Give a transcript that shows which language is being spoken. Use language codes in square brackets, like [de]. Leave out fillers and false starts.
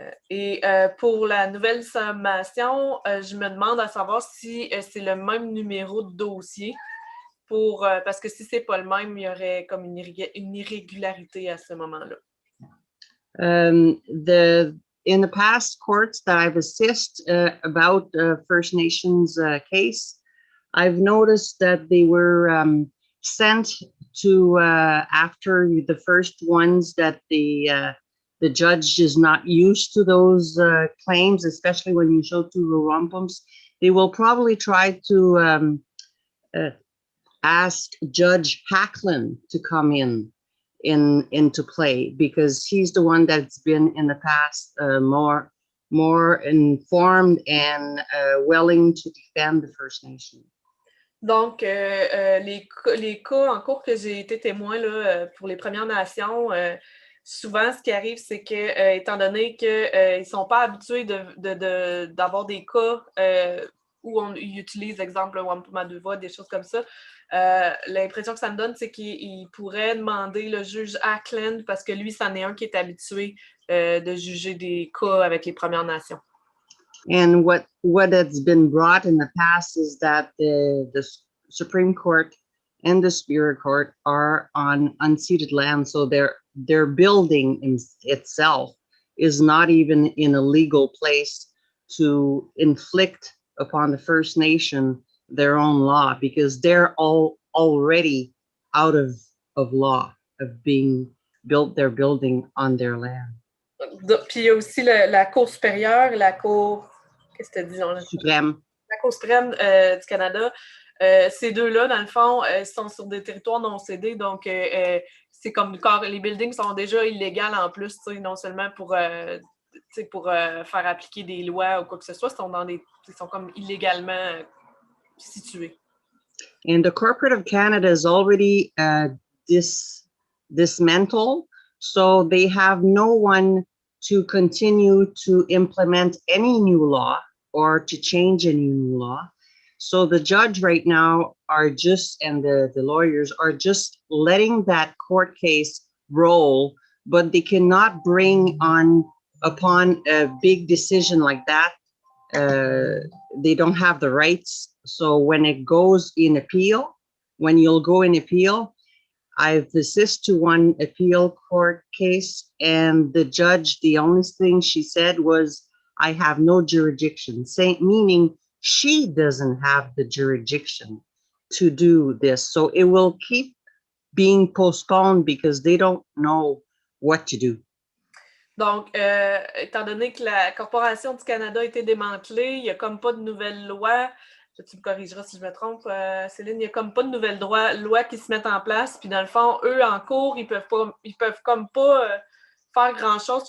[fr] Et pour la nouvelle sommation, je me demande à savoir si c'est le même numéro de dossier parce que si c'est pas le même, il y aurait comme une irrégularité à ce moment-là. [en] In the past courts that I've assisted about First Nations case, I've noticed that they were sent to after the first ones that the judge is not used to those claims, especially when you show to the wampums. They will probably try to ask Judge Hacklin to come into play because he's the one that's been in the past more informed and willing to defend the First Nation. [fr] Donc, les cas en cours que j'ai été témoin là, pour les Premières Nations, souvent, ce qui arrive, c'est que, étant donné qu'ils ne sont pas habitués d'avoir des cas où ils utilisent, exemple, le Wampum à deux voix, des choses comme ça, l'impression que ça me donne, c'est qu'ils pourraient demander le juge Ackland parce que lui, c'en est un qui est habitué de juger des cas avec les Premières Nations. [en] And what has been brought in the past is that the Supreme Court and the Superior Court are on unceded land, so their building in itself is not even in a legal place to inflict upon the First Nation their own law because they're all already out of law of being built their building on their land. [fr] Puis il y a aussi la Cour supérieure, la Cour, qu'est-ce que tu dis? Suprême. La Cour suprême du Canada. Ces deux-là, dans le fond, sont sur des territoires non cédés, donc c'est comme quand les buildings sont déjà illégaux en plus, non seulement pour faire appliquer des lois ou quoi que ce soit, ils sont comme illégalement situés. [en] And the corporate of Canada is already dismantled, so they have no one to continue to implement any new law or to change any new law. So the judge right now and the lawyers are just letting that court case roll, but they cannot bring upon a big decision like that. They don't have the rights. So when it goes in appeal, when you'll go in appeal, I've assisted to one appeal court case and the judge, the only thing she said was, I have no jurisdiction, meaning she doesn't have the jurisdiction to do this. So it will keep being postponed because they don't know what to do. [fr] Donc, étant donné que la Corporation du Canada a été démantelée, il n'y a comme pas de nouvelle loi. Tu me corrigeras si je me trompe, Céline, il n'y a comme pas de nouvelles lois qui se mettent en place. Puis dans le fond, eux, en cours, ils peuvent comme pas faire grand-chose.